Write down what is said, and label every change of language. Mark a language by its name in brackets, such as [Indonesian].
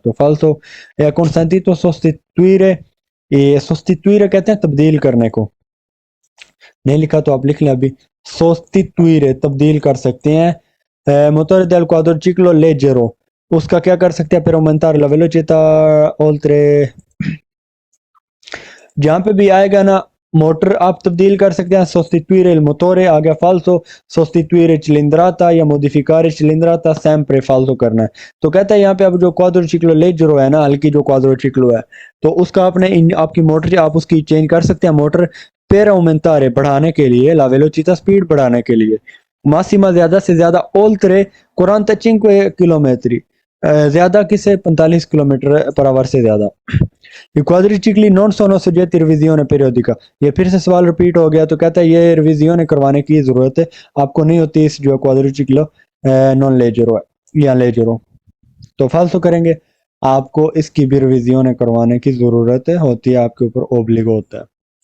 [Hindi] तो फाल्सो या consentito sostituire, ये sostituire कहते हैं तब्दील करने को, नहीं लिखा तो आप लिख लें अभी, sostituire तब्दील कर सकते हैं। motore del quadriciclo leggero, उसका क्या कर सकते हैं, per aumentare la velocità oltre, जहां पे भी आएगा ना मोटर आप तब्दील कर सकते हैं। [Italian] sostituire il motore आ गया फाल्सो, sostituire cilindrata या modificare cilindrata sempre फाल्सो करना है। [Hindi] तो कहता है यहाँ पे अब जो क्वाड्रिचिक्लो लेजरो है ना, हल्की जो क्वाड्रिचिक्लो है, तो उसका आपने आपकी मोटर आप उसकी चेंज कर सकते हैं मोटर, per aumentare बढ़ाने के लिए, la velocità speed बढ़ाने के लिए, massima ज़्यादा से ज़्यादा oltre 45 chilometri, ज़्यादा किसे 45 किलोमीटर पर आवर से ज़्यादा। [Italian] I quadricicli non sono soggetti a revisione periodica। [Hindi] ये फिर से सवाल रिपीट हो गया, तो कहता है ये रिविजन करवाने की ज़रूरत है आपको नहीं होती इस जो क्वाड्रिचिक्लो नॉन लेजरो है या लेजरो। तो फालतू करेंगे, आपको इसकी भी रिविजन करवाने की ज़रूरत होती है, आपके ऊपर ओब्लिगो होता है।